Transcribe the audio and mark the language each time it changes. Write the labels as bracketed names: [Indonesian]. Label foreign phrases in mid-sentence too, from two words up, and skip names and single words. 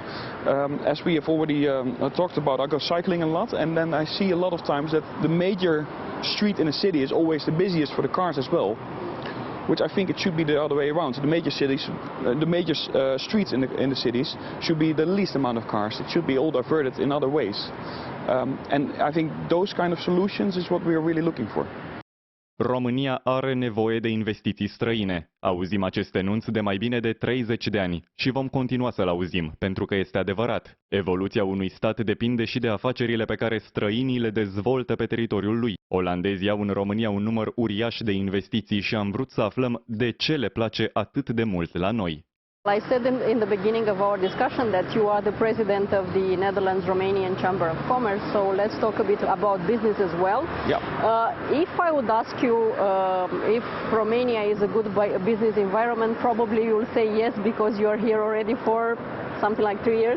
[English] As we have already talked about, I go cycling a lot, and then I see a lot of times that the major street in a city is always the busiest for the cars as well, which I think it should be the other way around. So the major cities, the major streets in the cities should be the least amount of cars. It should be all diverted in other ways. And I think those kind of solutions is what we are really looking for. [Romanian] România are nevoie de investiții străine. Auzim acest enunț de mai bine de 30 de ani și vom continua să-l auzim, pentru că este adevărat. Evoluția unui stat depinde și de afacerile pe care străinii le dezvoltă pe teritoriul lui. Olandezii au în România un număr uriaș de investiții și am vrut să aflăm de ce le place atât de mult la noi. [English] I said in the beginning of our discussion that you are the president of the Netherlands-Romanian Chamber of Commerce, so let's talk a bit about business as well. Yeah. If I would ask you if Romania is a good business environment, probably you will say yes, because you are here already for something like 3 years?